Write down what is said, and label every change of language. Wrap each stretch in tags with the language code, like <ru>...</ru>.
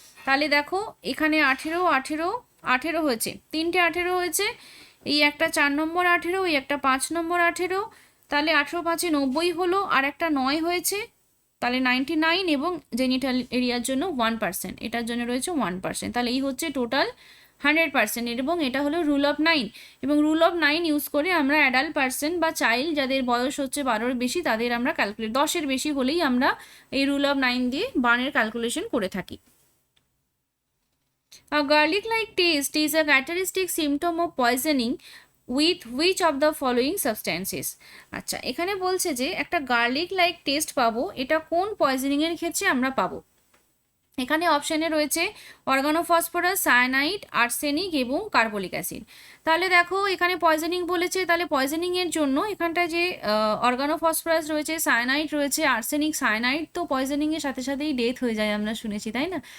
<bn>তাহলে দেখো এখানে 18 হয়েছে, 3টে 18 হয়েছে, এই একটা 4 নম্বর 18, এই একটা 5 নম্বর 18, তাহলে 18 × 5 = 90 হলো, আর একটা 9 হয়েছে, তাহলে 99। এবং জেনিটাল এরিয়ার জন্য 1%, এটার জন্য রয়েছে 1%। তাহলে এই হচ্ছে টোটাল 100% এবং এটা হলো রুল অফ 9 এবং রুল অফ 9 ইউজ করে আমরা অ্যাডাল্ট পার্সন বা চাইল্ড যাদের বয়স হচ্ছে 12-এর বেশি তাদের আমরা ক্যালকুলেট 10-এর বেশি হলেই আমরা এই রুল অফ 9 দিয়ে বার্নের ক্যালকুলেশন করে থাকি।</bn> <en>A garlic-like taste is a characteristic symptom of poisoning with which of the following substances?</en> <bn>আচ্ছা, এখানে বলছে যে একটা গার্লিক লাইক টেস্ট পাবো, এটা কোন পয়জনিং এর ক্ষেত্রে আমরা পাবো। এখানে অপশানে রয়েছে অর্গানোফসফরাস, সায়ানাইড, আর্সেনিক এবং কার্বলিক অ্যাসিড। তাহলে দেখো এখানে পয়জনিং বলেছে, তাহলে পয়জনিং এর জন্য এখানটায় যে অর্গানোফসফরাস রয়েছে, সায়ানাইড রয়েছে, আর্সেনিক, সায়ানাইড তো পয়জনিং এর সাথে সাথেই ডেথ হয়ে যায় আমরা শুনেছি, তাই না?</bn>